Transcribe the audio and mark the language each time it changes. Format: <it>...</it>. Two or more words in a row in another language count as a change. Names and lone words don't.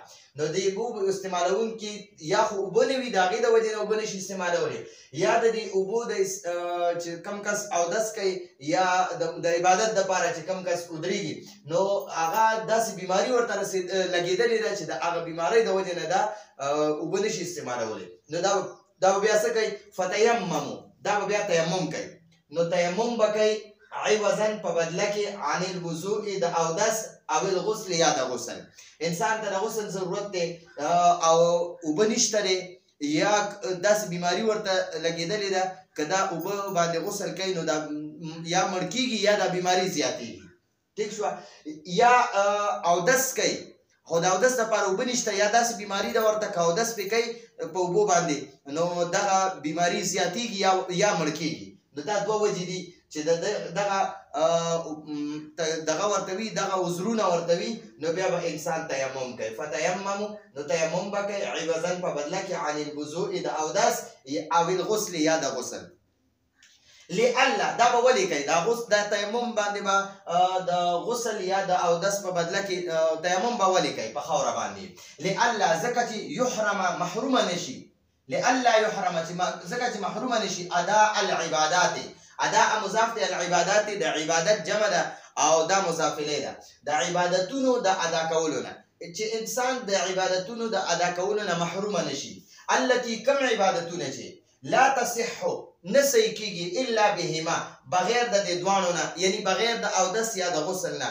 <ps>نو د اوبو استعمالوونکي یا خو اوبه نه وي د هغې د وجې نه اوبه نشي استعمالولی، یا د دې اوبو چې کم کس اودس کوي یا د عبادت دپاره چې کم کس ودرېږي نو هغه داسې بیماري ورته لګېدلې ده چې د هغه بیمارۍ د وجې نه دا اوبه نشي استعمالولی. نو دا به بیا څه کوي؟ فتیممو، دا به بیا تیمم کوي. نو تیمم به کوي عوضا په بدله کې</ps> <ar>عن الوضوء</ar> <ps>د اودس او الغسل یا د غسل. انسان ته د غسل ضرورت دی او اوبه نشته دی، یا داسې بیماري ورته لګېدلې ده که دا اوبه باندې غسل کوي نو دا یا مړ کېږي یا دا بیماري زیاتېږي. ټیک شوه. یا اودس کوي خو د اودس دپاره اوبه نشته، یا داسې بیماري ده ورته که اودس پرې کوي په اوبو باندې نو دغه بیماري زیاتېږي یا مړ کېږي. نو دا دوه وجې دي چې دغه ورته وي، دغه عذرونه ورته وي، نو بیا به انسان تیمم کوي. فتیممو، نو تیمم به کوي عوضا په بدله کې</ps> <ar>عن الوضوء</ar> <ps>د اودس او الغسل یا د غسل. لئلا دا به ولې کوي؟ دا تیمم باندې به د غسل یا د اودس په بدله کې تیمم به ولې کوي په خاوره باندې؟ لئلا ځکه چې یحرم محرومه نشي،</ps> <ar>لئلا یحرم</ar> <ps>ځکه چې محرومه نشي</ps> <ar>اداء العبادات.</ar> <ps>اداء مضاف دی، العبادات د عبادت جمع ده او دا</ps> <ar>مضاف الیه</ar> <ps>ده. د عبادتونو د ادا کولو نه چې انسان د عبادتونو د ادا کولو نه محرومه نشي. التي کم عبادتونه چې</ps> <ar>لا تصح</ar> <ps>نه صحیح کېږي</ps> <ar>الا بهما،</ar> <ps>بغیر د دې دواړو نه، یعنی بغیر د اودس یا د غسل نه.</ps>